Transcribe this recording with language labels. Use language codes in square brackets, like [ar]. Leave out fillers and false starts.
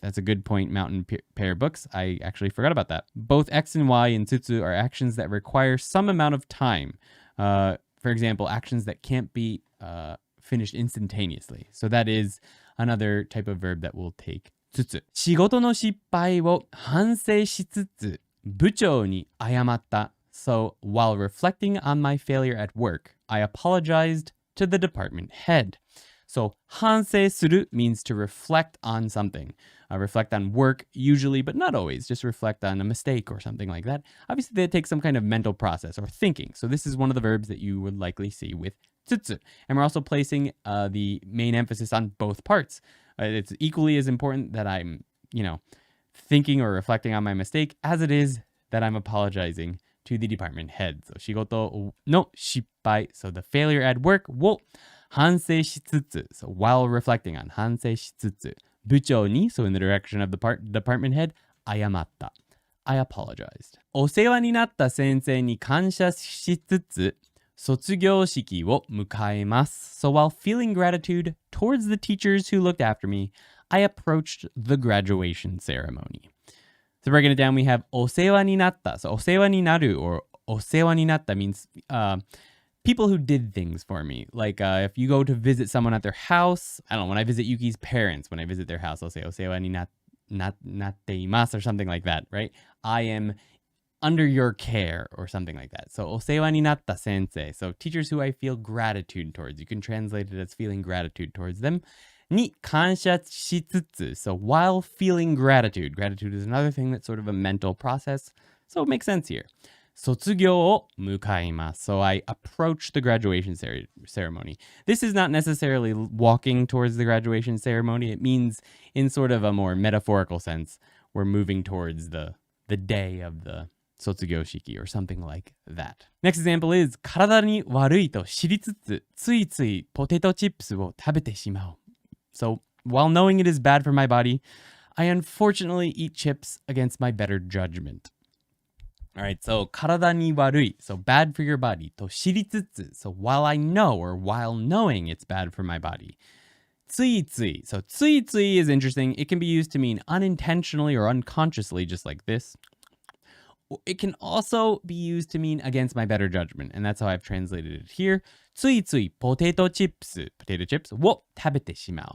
[en] That's a good point, Mountain Pear Books. I actually forgot about that. Both X and Y in つつ are actions that require some amount of time. For example, actions that can't be finished instantaneously. So that is another type of verb that will take つつ. [ja] 仕事の失敗を反省しつつ部長に謝った. [en] So while reflecting on my failure at work, I apologized to the department head. So 反省する means to reflect on something. Reflect on work usually, but not always. Just reflect on a mistake or something like that. Obviously, they take some kind of mental process or thinking. So this is one of the verbs that you would likely see with つつ. And we're also placing the main emphasis on both parts. It's equally as important that I'm, thinking or reflecting on my mistake as it is that I'm apologizing to the department head. [ja] So 仕事の失敗. [en] So the failure at work [ja] を反省しつつ. [en] So while reflecting on [ja] 反省しつつ. 部長に [en] So in the direction of the department head [ja] 謝った. [en] I apologized. [ja] お世話になった先生に感謝しつつ卒業式を迎えます. [en] So while feeling gratitude towards the teachers who looked after me, I approached the graduation ceremony. So breaking it down, we have [ja] お世話になった. [en] So [ja] お世話になる [en] or お世話になった means people who did things for me. Like if you go to visit someone at their house, I don't know, when I visit Yuki's parents, when I visit their house, I'll say [ja] お世話になっています [en] or something like that, right? I am under your care or something like that. [ja] So お世話になった先生. [en] So teachers who I feel gratitude towards. You can translate it as feeling gratitude towards them. [ja] に感謝しつつ. [en] So while feeling gratitude. Gratitude is another thing that's sort of a mental process. So it makes sense here. [ja] 卒業を迎えます. [en] So I approach the graduation ceremony. This is not necessarily walking towards the graduation ceremony. It means in sort of a more metaphorical sense, we're moving towards the day of the 卒業式 or something like that. Next example is [ja] 体に悪いと知りつつついついポテトチップスを食べてしまう. [en] So while knowing it is bad for my body, I unfortunately eat chips against my better judgment. Alright, so [ja] 体に悪い, [en] so bad for your body. [ja] と知りつつ, [en] so while I know or while knowing it's bad for my body. ついつい, so ついつい is interesting. It can be used to mean unintentionally or unconsciously, just like this. It can also be used to mean against my better judgment, and that's how I've translated it here. [ja] ついついポテトチップス, [en] potato chips, [ja] を食べてしまう.